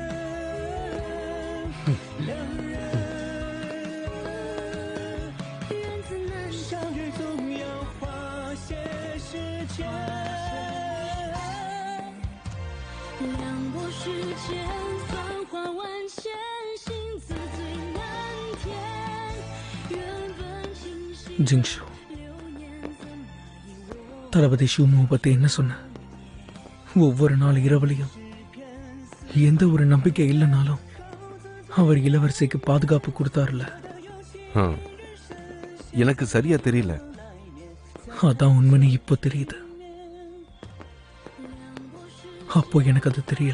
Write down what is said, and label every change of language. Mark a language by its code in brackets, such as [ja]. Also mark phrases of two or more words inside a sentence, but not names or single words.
[zh] 相遇总要花些时间。两拨时间，繁华万千，心字最难填。原本清晰， ஜிங்ஷு, 流年怎么遗落？ [ta] தளபதி ஷிவமுவை பத்தி என்ன சொன்ன? ஒவ்வொரு நாள் இரவுலையும் எந்த ஒரு நம்பிக்கை இல்லைனாலும் அவர் இளவரசிக்கு பாதுகாப்பு கொடுத்தாருல. ஆ, எனக்கு சரியா தெரியல. அதான் உண்மைன்னு இப்போ தெரியுது. அப்போ எனக்கு அது தெரியல.